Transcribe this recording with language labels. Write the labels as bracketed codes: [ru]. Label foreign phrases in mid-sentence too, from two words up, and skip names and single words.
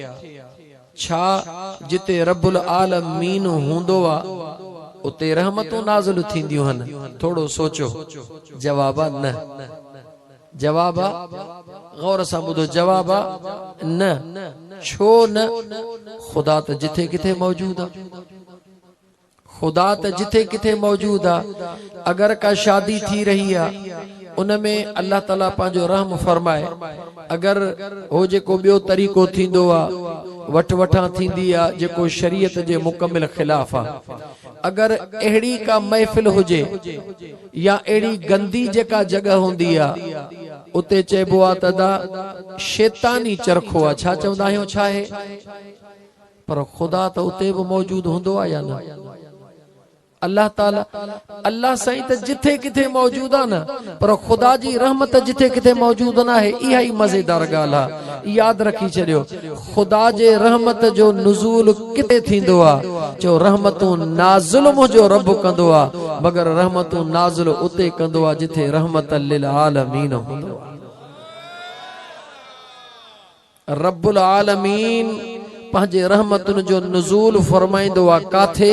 [sd] छा जिते [ar] رب العالمين [sd] हूंदो आहे उते रहमतूं नाज़िल थींदियूं आहिनि? थोड़ो सोचो। जवाब न, जवाब गौर सां ॿुधो, जवाब न। छो न? खुदा त जिथे किथे मौजूद आहे, खुदा त जिथे किथे मौजूद आहे। अगर का शादी थी रही आहे उनमें अल्लाह ताला पंहिंजो रहम फरमाए, अगर हो जेको ॿियो तरीक़ो थींदो आहे वठ वठा थींदी आ जेको शरीयत जे मुकम्मिल खिलाफ आ। अगर एड़ी का महफिल हुजे या एड़ी गंदी जेका जगह हुंदी आ उते चइबो आ तदा शैतानी चरखो आ। छा चवंदा आहियूं छा है? पर खुदा तो उते भी मौजूद हुंदो आ या न? अल्लाह ताला अल्लाह साईं त जिथे किथे मौजूद आ न, पर खुदा जी रहमत जिथे किथे मौजूद ना है। इहा ही मजेदार गाल आ। याद रखी छड़ियो, खुदा जे रहमत जो नुज़ूल किथे थींदो आ? जो रहमतूं नाज़िल मुंहिंजो रब कंदो आ, मगर रहमतूं नाज़िल उते कंदो आ जिथे [ar] رحمة للعالمين [sd] हूंदो आ। [ar] رب العالمين [sd] पंहिंजे रहमतुनि जो नुज़ूल फरमाईंदो आ काथे?